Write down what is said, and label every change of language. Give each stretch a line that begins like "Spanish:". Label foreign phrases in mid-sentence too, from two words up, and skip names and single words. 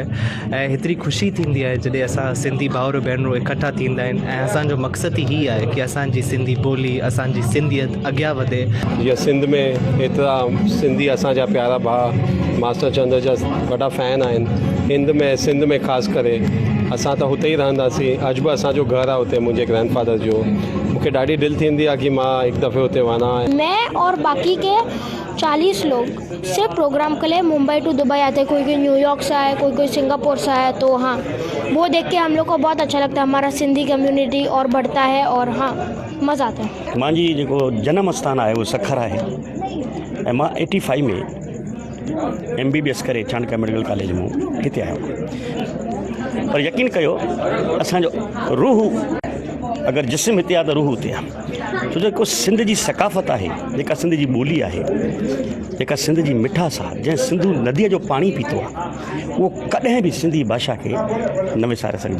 Sindhi: ऐं हेतिरी ख़ुशी थींदी आहे जॾहिं असां सिंधी भाउर भेनरूं इकट्ठा थींदा आहिनि ऐं असांजो मक़सदु ई आहे कि असांजी सिंधी ॿोली, असांजी सिंधियत अॻियां वधे। जीअं सिंध में एतिरा सिंधी असांजा प्यारा भाउ मास्टर चंद्र जा वॾा फैन आहिनि, हिंद में, सिंध में ख़ासि करे असां त हुते ई रहंदासीं। अॼु बि असांजो घरु आहे हुते मुंहिंजे ग्रैंडफादर जो। मूंखे ॾाढी दिलि थींदी आहे कि मां हिकु दफ़े हुते वञा।
Hindi: मैं और बाकी के 40 लोग सिर्फ प्रोग्राम के लिए मुंबई टू दुबई आते हैं, कोई न्यूयॉर्क से आए, कोई सिंगापुर से आए। तो हाँ, वो देख के हम लोग को बहुत अच्छा लगता है, हमारा सिंधी कम्युनिटी और बढ़ता है और हाँ मज़ा आता है।
Sindhi: मुंहिंजी जेको जन्म स्थान आहे वो सखर आहे ऐं मां 85 में MBBS करे चाणक्य मेडिकल कॉलेज में हिते आयो। पर यकीन कयो, असांजो रूह अगर जिस्म हिते आहे त रूह हुते आहे। छो जेको सिंध जी सकाफ़त आहे, जेका सिंध जी ॿोली आहे, जेका सिंध जी मिठास आहे, जंहिं सिंधू नदीअ जो पाणी पीतो आहे, उहो कॾहिं बि सिंधी भाषा खे न विसारे सघंदो।